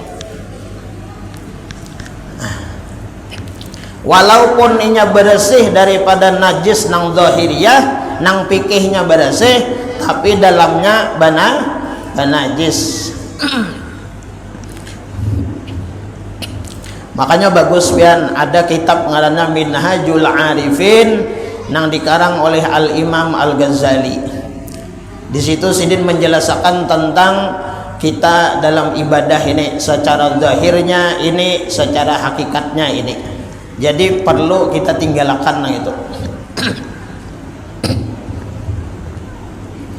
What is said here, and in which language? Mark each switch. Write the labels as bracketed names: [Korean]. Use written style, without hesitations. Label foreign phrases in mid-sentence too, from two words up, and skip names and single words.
[Banjar] Walaupun inya bersih daripada najis nang zahiriyah, nang fikihnya bersih, tapi dalamnya najis. Makanya bagus pian ada kitab ngaranna Minhajul Arifin nang dikarang oleh Al Imam Al Ghazali. [Indonesian] Di situ Sidin menjelaskan tentang kita dalam ibadah ini secara zahirnya ini, secara hakikatnya ini. Jadi perlu kita tinggalkan itu.